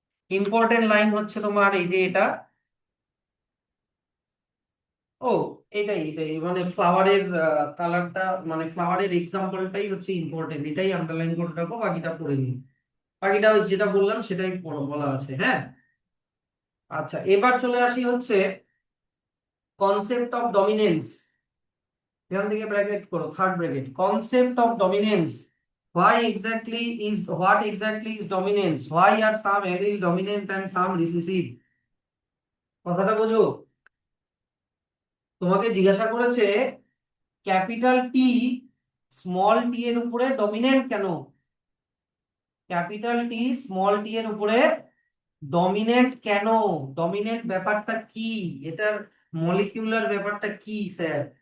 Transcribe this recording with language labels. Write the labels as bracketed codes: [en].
[bn] Important line হচ্ছে তোমার এই যে এটা, ও এটাই মানে ফ্লাওয়ারের কালারটা, মানে ফ্লাওয়ারের এক্সাম্পলটাই হচ্ছে ইম্পর্টেন্ট, এটাই আন্ডারলাইন করে রাখো, বাকিটা পড়ে নিই। বাকিটা ওই যেটা বললাম সেটাই বলা আছে, হ্যাঁ। আচ্ছা, এবার চলে আসি হচ্ছে কনসেপ্ট অফ ডমিনেন্স। এখান থেকে ব্র্যাকেট করো, third bracket, concept of dominance. [en] What exactly is dominance? Why are some allele dominant and some recessive? [bn] কথাটা বোঝো। তোমাকে জিজ্ঞাসা করেছে ক্যাপিটাল টি স্মল টি এর উপরে ডমিনেন্ট কেন, ক্যাপিটাল টি স্মল টি এর উপরে ডমিনেন্ট কেন, ডমিনেন্ট ব্যাপারটা কি, এটার মলিকিউলার ব্যাপারটা কি স্যার।